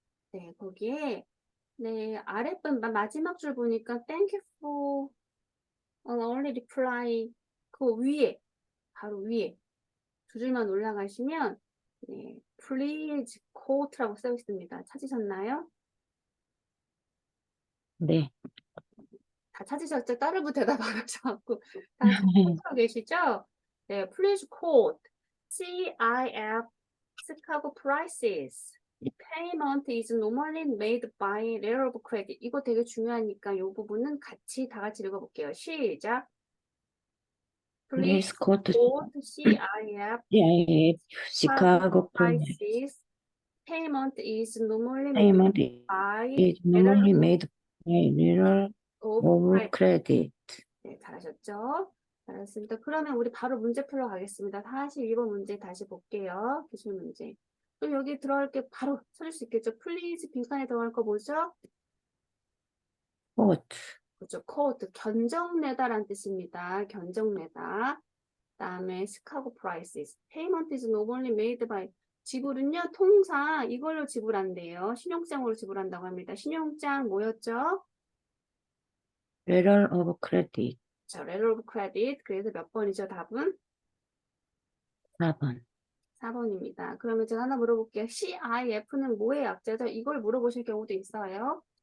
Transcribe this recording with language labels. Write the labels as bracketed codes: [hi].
[ko] 네, 거기에 네, 아랫분 마지막 줄 보니까 [en] Thank you for an early reply [ko] 그 위에 바로 위에 두 줄만 올라가시면 네, [en] please quote [ko] 라고 써 있습니다. 찾으셨나요? 네. 다 찾으셨죠? 따르고 대답 안 하셔갖고 다 찾고 계시죠? [en] 네, please quote CIF Chicago prices. Payment is normally made by letter of credit. [ko] 이거 되게 중요하니까 이 부분은 같이 다 같이 읽어볼게요. [en] 시작. Please Please go to quote CIF CIF Chicago Chicago prices. Payment is normally made payment by is letter normally made by letter of of credit. [ko] 네, 잘하셨죠? 잘했습니다. 그러면 우리 바로 문제 풀러 가겠습니다. 42번 문제 다시 볼게요. 기출 문제. 그럼 여기 들어갈 게 바로 찾을 수 있겠죠? 플리즈 빈칸에 들어갈 거 뭐죠? [en] Quote. [ko] 그렇죠. 코드 견적내다라는 뜻입니다. 견적내다. 그다음에 시카고 프라이시스. [en] Payment is normally made by [ko] 지불은요 통상 이걸로 지불한대요. 신용장으로 지불한다고 합니다. 신용장 뭐였죠? [en] letter of credit. [ko] 자, [en] letter of credit. [ko] 그래서 몇 번이죠? 답은 4번. 4번입니다. 그러면 제가 하나 물어볼게요. CIF는 뭐의 약자죠? 이걸 물어보실 경우도 있어요.